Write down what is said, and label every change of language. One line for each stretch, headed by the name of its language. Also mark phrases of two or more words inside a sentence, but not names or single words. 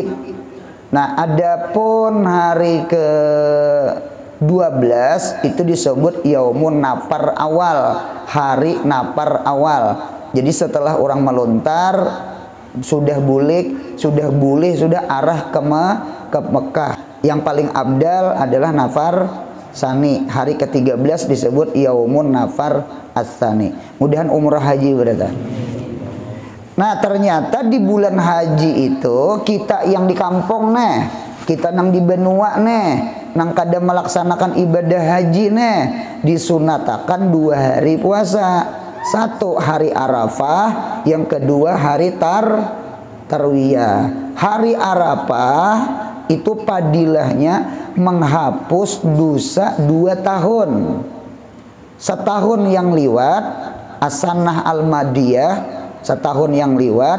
Banjar: Nah, adapun hari ke 12 itu disebut
Arabic: يوم النفر الأول,
Banjar: hari nafar awal. Jadi setelah orang melontar, sudah bulik, sudah boleh, sudah arah ke Mekah. Yang paling abdal adalah
Arabic: النفر الثاني.
Banjar: Hari ke-13 disebut
Arabic: يوم النفر الثاني.
Banjar: Mudahan umrah haji berarti. Nah, ternyata di bulan haji itu kita yang di kampung nih, kita nang di benua nih, nang kada melaksanakan ibadah haji nih, disunatakan 2 hari puasa. 1 hari Arafah, yang kedua hari tarwiyah. Hari Arafah itu padilahnya menghapus dosa 2 tahun. Setahun yang lewat,
Arabic: السنة الماضية,
Banjar: setahun yang lewat.